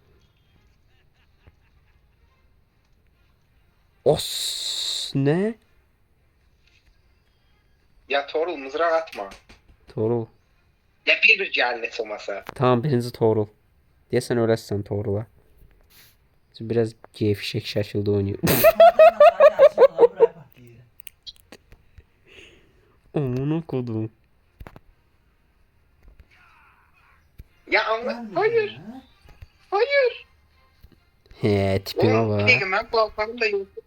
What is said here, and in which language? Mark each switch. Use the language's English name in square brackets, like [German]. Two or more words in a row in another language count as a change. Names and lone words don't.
[Azerbaijani] Os, nə? [Turkish] Ya Torul mızrak atma. Torul. Ya bir cehalet olmasa. [Azerbaijani] Tamam, birinci Torul. Deyəsən öləsən Torula. Biraz gevşek şəkildə oynayır. [Turkish] Amına kodum. Ya anla. Hayır. Hayır. He, tipime Oğlum bir bak. dakika ben balkonumda yok.